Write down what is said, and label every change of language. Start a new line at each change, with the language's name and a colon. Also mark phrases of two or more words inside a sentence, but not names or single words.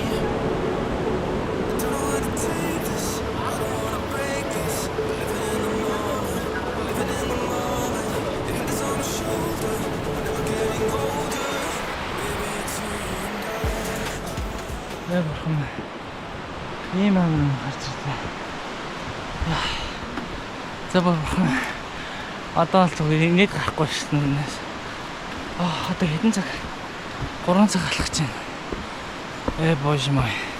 English: I don't know how to take this. I don't wanna break this. Living in the moment. Living in the moment. Your head is on my shoulder. We're never getting older. Baby, it's you and I.
Mongolian: Яа бурхан. Ийм амин гарч ирлээ. За бурхан. Одоо л зүгээр инээд гарахгүй шүү дээ. Одоо хэдэн цаг? 3 цаг алхаж байна.
Russian: Боже мой.